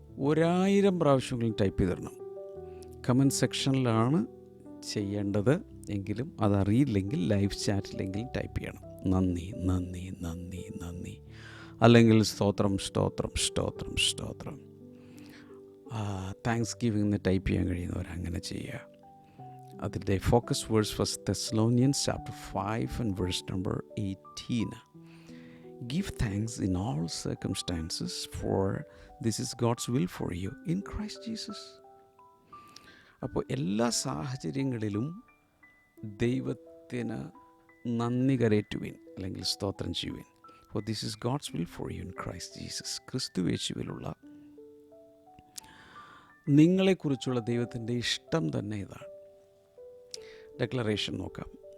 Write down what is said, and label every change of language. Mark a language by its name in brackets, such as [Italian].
[Malayalam] 1000 പ്രാവശ്യങ്ങളും type ചെയ്തിടണം. Comment സെക്ഷനിലാണ് ചെയ്യേണ്ടത്. എങ്കിലും അതറിയില്ലെങ്കിൽ live ചാറ്റിലെങ്കിലും type ചെയ്യണം. നന്ദി നന്ദി നന്ദി നന്ദി, അല്ലെങ്കിൽ സ്തോത്രം സ്തോത്രം സ്തോത്രം സ്തോത്രം. താങ്ക്സ് ഗിവിംഗ് ടൈപ്പ് ചെയ്യാൻ കഴിയുന്നവർ അങ്ങനെ ചെയ്യുക. അതിൻ്റെ [English] Focus verse 1 Thessalonians chapter 5 and verse number 18. Give thanks in all circumstances, for this is God's will for you in Christ Jesus. [Malayalam] അപ്പോൾ എല്ലാ സാഹചര്യങ്ങളിലും ദൈവത്തിന് നന്ദി കരേറ്റുവിൻ, അല്ലെങ്കിൽ സ്തോത്രം ചെയ്യുവിൻ. [English] For this is God's will for you in Christ Jesus. [Malayalam] ക്രിസ്തു യേശുവിലുള്ള നിങ്ങളെക്കുറിച്ചുള്ള ദൈവത്തിൻ്റെ ഇഷ്ടം തന്നെ ഇതാണ്. ഡെക്ലറേഷൻ നോക്കാം.